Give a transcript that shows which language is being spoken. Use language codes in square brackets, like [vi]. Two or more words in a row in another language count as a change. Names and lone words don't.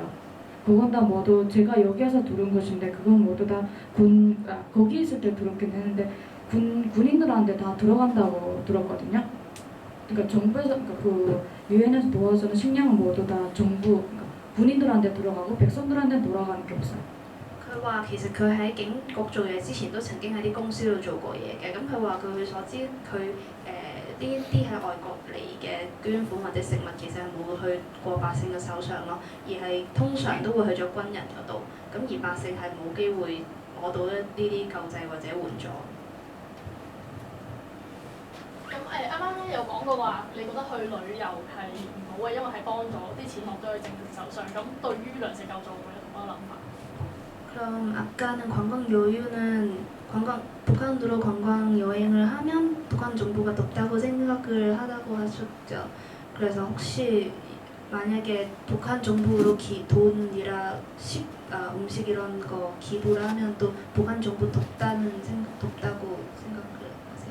[ko] 그건 다 모두 제가 여기에서 들은 것인데 그건 모두 다 거기 있을 때 들었긴 했는데 군인들한테 다 들어간다고 들었거든요. 그러니까 정부에서 그 유엔에서 도와주는 식량은 모두 다 정부 그러니까 군인들한테 들어가고 백성들한테 돌아가는 게 없어요. [yue] 佢話其實佢喺警局做嘢之前都曾經喺啲公司度做過嘢嘅，咁佢話據佢所知，佢呢啲喺外國嚟嘅捐款或者食物其實係冇去過百姓嘅手上咯，而係通常都會去咗軍人嗰度，咁而百姓係冇機會攞到呢啲救濟或者援助。咁啱啱咧有講過話，你覺得去旅遊係唔好嘅，因為係幫咗啲錢落咗去政府手上。咁對於糧食救助會有同乜諗法？ [ko] 그럼 아까는 북한으로 관광 여행을 하면 북한 정부가 덥다고 생각을 하다고 하셨죠. 그래서 혹시 만약에 북한 정부로 돈이라 음식 이런 거 기부를 하면 또 북한 정부 덥다고 생각을 하세요?